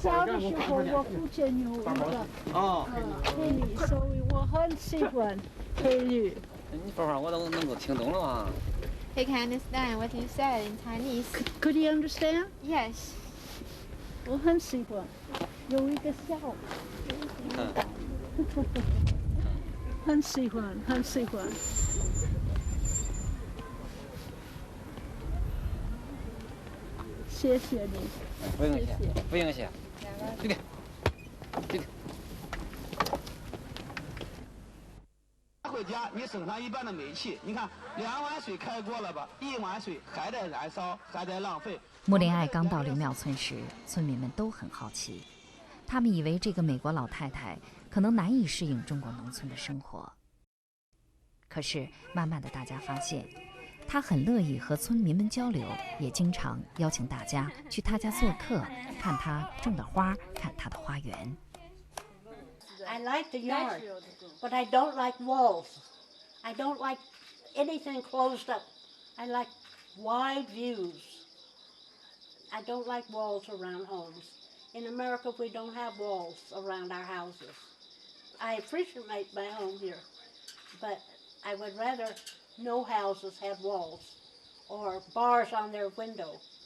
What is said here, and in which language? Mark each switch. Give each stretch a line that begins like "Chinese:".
Chinese: 小的时候我父亲有一个配律，所以我很喜欢配律。你说话我都能够听懂了吗？
English: He can understand what you said in Chinese. Could you understand? Yes.
Chinese: 我很喜欢，有一个小，很喜欢，很喜欢。谢谢你。不用谢，不用谢。弟弟，弟弟。回家你省上一半的煤气，你看2碗水开过了吧，1碗水还在燃烧，还在浪费。穆林爱刚到刘庙村时，村民们都很好奇，他们以为这个美国老太太可能难以适应中国农村的生活。可是慢慢的，大家发现，她很乐意和村民们交流，也经常邀请大家去她家做客，看她种的花，看她的花园。
English: I like the yard, but I don't like walls. I don't like anything closed up. I like wide views. I don't like walls around homes. In America, we don't have walls around our houses. I appreciate my home here, but I would rather no houses have walls or bars on their window.